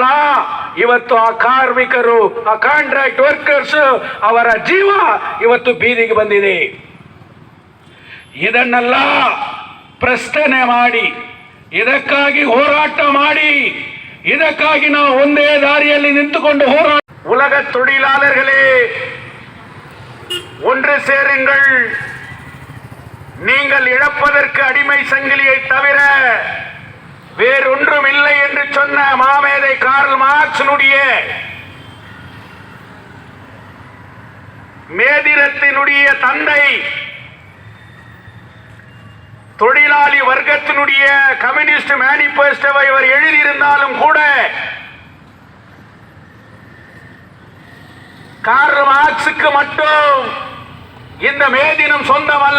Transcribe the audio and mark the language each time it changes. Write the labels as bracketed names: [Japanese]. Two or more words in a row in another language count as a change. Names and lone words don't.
[Kannada] ಇವತ್ತು ಆ ಕಾರ್ಮಿಕರು, ಆ [English] contract workers [Kannada] ಅವರ ಜೀವ ಇವತ್ತು ಬೀದಿಗೆ ಬಂದಿದೆ. ಇದನ್ನೆಲ್ಲ ಪ್ರಶ್ನೆ ಮಾಡಿ, ಇದಕ್ಕಾಗಿ ಹೋರಾಟ ಮಾಡಿ, ಇದಕ್ಕಾಗಿ ನಾವು ಒಂದೇ ದಾರಿಯಲ್ಲಿ ನಿಂತುಕೊಂಡು ಹೋರಾಟ. [Tamil] உலக தொழிலாளர்களே, ஒன்று சேருங்கள். நீங்கள் இழப்பதற்கு அடிமை சங்கிலியை தவிர வேறொன்றும் இல்லை என்று சொன்ன மாமேதை கார்ல் மார்க்ஸினுடைய மேதினத்தினுடைய தந்தை, தொழிலாளி வர்க்கத்தினுடைய கம்யூனிஸ்ட் மேனிபெஸ்டோவை இவர் எழுதியிருந்தாலும் கூட கார்ல் மார்க்ஸுக்கு மட்டும் இந்த மே தினம் சொந்தம் அல்ல.